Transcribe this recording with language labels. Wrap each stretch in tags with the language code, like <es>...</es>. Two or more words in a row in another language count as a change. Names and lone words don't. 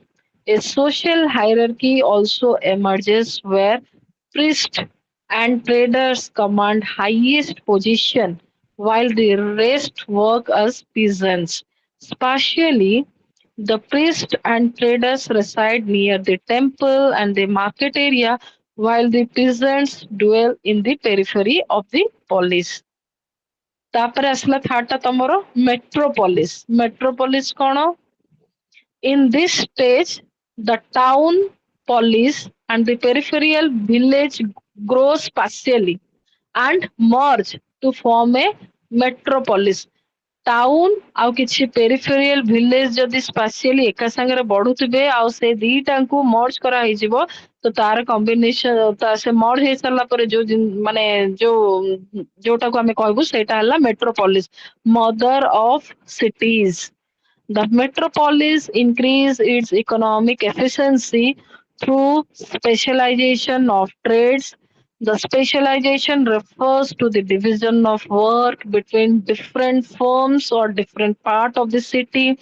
<en>A social hierarchy also emerges where priests and traders command highest position while the rest work as peasants. Spatially, the priests and traders reside near the temple and the market area while the peasants dwell in the periphery of the polis.</en> <or>ତାପରେ ଆସିଲା ଥାର୍ଡ ଟା ତମର metropolis. Metropolis କଣ?</or> <en>In this stage, the town, polis, and the peripheral village grow spatially and merge to form a metropolis.</en> <or>ଟାଉନ ଆଉ କିଛି</or> <en>peripheral village</en> <or>ଯଦି ସ୍ପାସିଆଲି ଏକା ସାଙ୍ଗରେ ବଢୁଥିବେ ଆଉ ସେ ଦିଟାଙ୍କୁ ମର୍ଜ କରାହେଇଯିବ ତ ତାର କମ୍ବିନେସନ ସେ ମର୍ଜ ହେଇସାରିଲା ପରେ ଯୋଉ ମାନେ ଯୋଉଟାକୁ ଆମେ କହିବୁ ସେଇଟା ହେଲା</or> <en>metropolis mother of cities. The metropolis increase its economic efficiency through specialization of trades. The specialization refers to the division of work between different firms or different part of the city.</en>